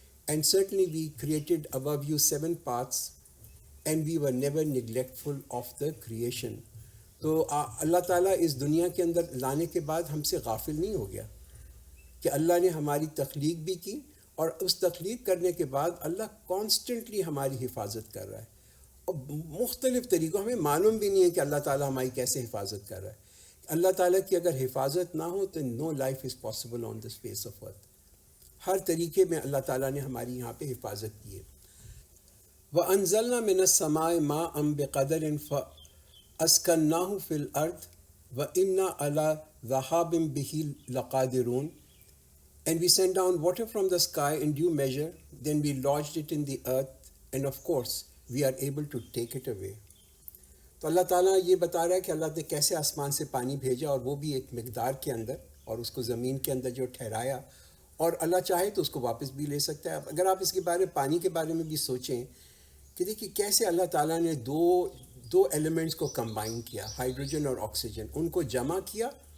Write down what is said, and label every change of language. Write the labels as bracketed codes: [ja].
[en] And certainly we created above you 7 parts and we were never neglectful of the creation. [ur] تو اللہ تعالیٰ اس دنیا کے اندر لانے کے بعد ہم سے غافل نہیں ہو گیا، کہ اللہ نے ہماری تخلیق بھی کی، اور اس تخلیق کرنے کے بعد اللہ کانسٹنٹلی ہماری حفاظت کر رہا ہے. اور مختلف طریقوں، ہمیں معلوم بھی نہیں ہے کہ اللہ تعالیٰ ہماری کیسے حفاظت کر رہا ہے. اللہ تعالیٰ کی اگر حفاظت نہ ہو تو [en] No life is possible on this face of earth. [ur] ہر طریقے میں اللہ تعالیٰ نے ہماری یہاں پہ حفاظت کی ہے. [ar] وَأَنزَلْنَا مِنَ السَّمَاءِ مَاءً بِقَدَرٍ فَأَسْكَنَّاهُ فِي الْأَرْضِ وَإِنَّا عَلَى ذَهَابٍ بِهِ لَقَادِرُونَ. [en] And we sent down water from the sky in due measure, then we lodged it in the earth, and of course we are able to take it away. [ur] تو اللہ تعالیٰ یہ بتا رہا ہے کہ اللہ نے کیسے آسمان سے پانی بھیجا، اور وہ بھی ایک مقدار کے اندر، اور اس کو زمین کے اندر جو ٹھہرایا، اور اللہ چاہے تو اس کو واپس بھی لے سکتا ہے. اگر آپ اس کے پانی کے بارے میں بھی سوچیں کہ دیکھیے کیسے اللہ تعالیٰ نے دو ایلیمنٹس کو کمبائن کیا، ہائیڈروجن اور آکسیجن، ان کو جمع کیا